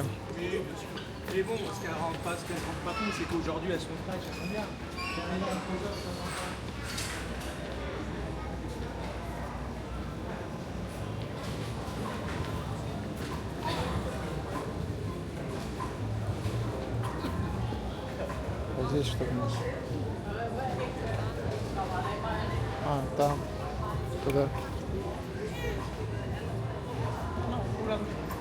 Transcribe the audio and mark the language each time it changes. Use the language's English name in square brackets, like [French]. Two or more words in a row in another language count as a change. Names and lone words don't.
[French] Mais bon, ce qu'elle rentre pas, ce qu'elle rentre pas compte, c'est qu'aujourd'hui, elles sont fraîches, elles sont bien. [Russian] Вот здесь что у нас? Там. Туда. [French] Non, pour la